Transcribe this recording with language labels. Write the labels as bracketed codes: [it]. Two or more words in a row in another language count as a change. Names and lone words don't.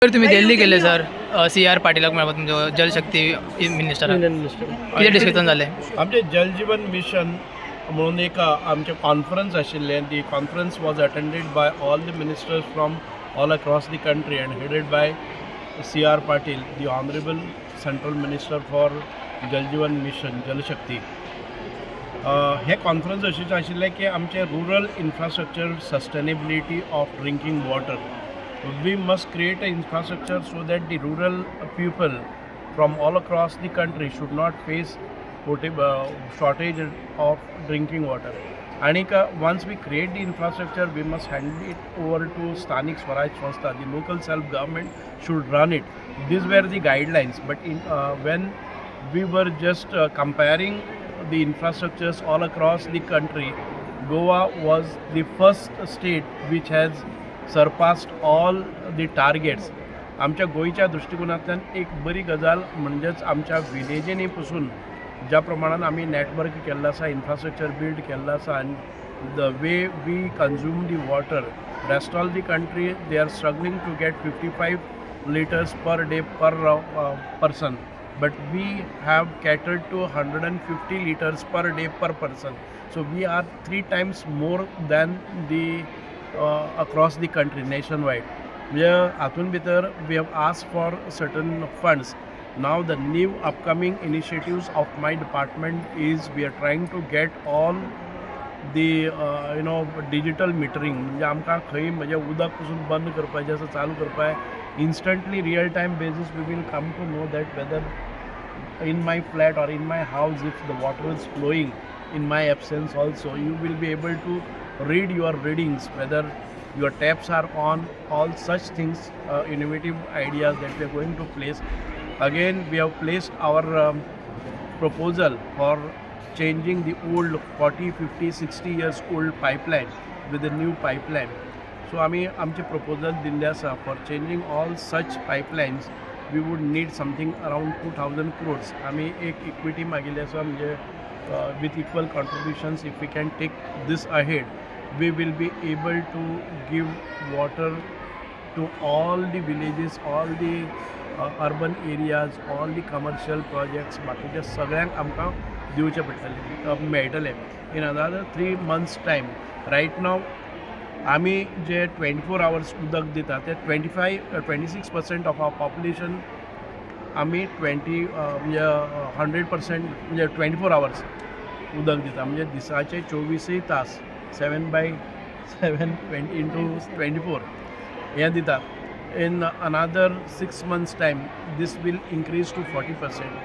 [kok] सर तुम्ही दिल्ली गेले सर CR पाटीलाक मेळपाक तुमचे जलशक्ती मिनिस्टर किती डिस्कशन झाले आमचे जलजीवन मिशन म्हणून एक आमचे कॉन्फरन्स आशिल्ले [en] The conference was attended by all the ministers from all across the country and headed by CR Patil the Honourable Central Minister for Jal Jeevan Mission Jal Shakti. [kok] हे कॉन्फरन्स अशें आशिल्लें की आमचे [en] rural infrastructure sustainability of drinking water. We must create an infrastructure so that the rural people from all across the country should not face shortage of drinking water. And once we create the infrastructure, we must hand it over to Sthanik Swaraj Sanstha. The local self-government should run it. These were the guidelines. But when we were just comparing the infrastructures all across the country, Goa was the first state which has surpassed all the targets. [kok] आमच्या गोयच्या दृष्टिकोनांतल्यान एक बरी गजाल म्हणजेच आमच्या विलेजींनी पसून ज्या प्रमाणात आमी नेटवर्क केल्लो आसा, इन्फ्रास्ट्रक्चर बिल्ड केल्लो आसा आनी [en] the way we consume the water, rest all the country they are struggling to get 55 liters per day per person, but we have catered to 150 liters per day per person. So we are 3 times more than the across the country nationwide. [kok] Atun भितर [en] we have asked for certain funds. Now the new upcoming initiatives of my department is we are trying to get all the digital metering. [kok] म्हणजे आमकां खंय म्हणजे उदक पसून बंद करपाचें आसा चालू करपाक [en] instantly real time basis we will come to know that whether in my flat or in my house if the water is flowing in my absence also, you will be able to read your readings whether your taps are on, all such things, innovative ideas that we are going to place. Again, we have placed our proposal for changing the old 40, 50, 60 years old pipeline with a new pipeline. So [kok] आमचे proposal दिल्ले आसा [en] for changing all such pipelines. We would need something around 2000 crores. [kok] आमी एक equity मागिल्ली आसा म्हणजे [en] with equal contributions, if we can take this ahead, we will be able to give water to all the villages, all the urban areas, all the commercial projects. [kok] बाकीचे सगळ्यांक आमकां दिवचे पडटले मेळटले [en] in another 3 months time. Right now [kok] आमी जे [en] 24 hours [kok] उदक दिता ते 26% [en] of our population [kok] आमी 100% म्हणजे [en] 24 hours [kok] उदक दिता म्हणजे दिसाचे 24 तास 7/7 into 24 हें दिता. [en] In another 6 months time this will increase to 40%.